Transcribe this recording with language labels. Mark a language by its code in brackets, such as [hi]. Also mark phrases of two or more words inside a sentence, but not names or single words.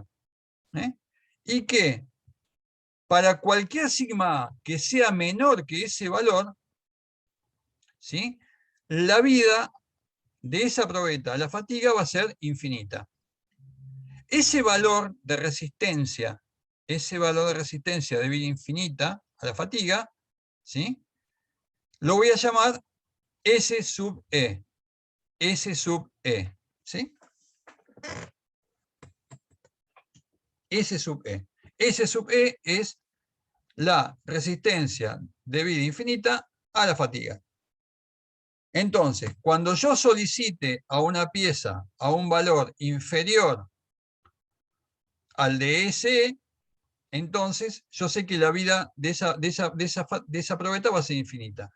[es] Y que para cualquier sigma que sea menor que ese valor, ¿sí? La vida de esa probeta a la fatiga va a ser infinita. Ese valor de resistencia de vida infinita a la fatiga, ¿sí? Lo voy a llamar S sub E. S sub E. ¿Sí? S sub E. S sub E es la resistencia de vida infinita a la fatiga. Entonces, cuando yo solicite a una pieza a un valor inferior al de SE, entonces yo sé que la vida de esa probeta va a ser infinita.